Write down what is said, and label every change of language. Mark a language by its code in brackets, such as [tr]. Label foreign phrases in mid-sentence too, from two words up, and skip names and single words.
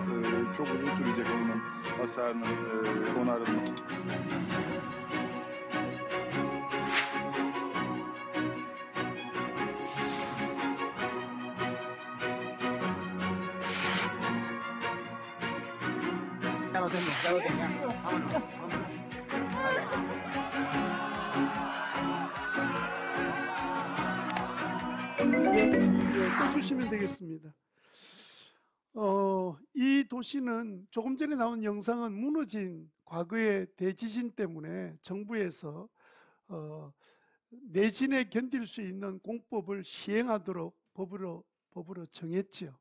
[tr] Çok uzun sürecek bunun hasarının onarımı. [es] Ya lo tengo. Vámonos. [ko] 꺼주시면 되겠습니다. 이 도시는 조금 전에 나온 영상은 무너진 과거의 대지진 때문에 정부에서 내진에 견딜 수 있는 공법을 시행하도록 법으로 정했지요.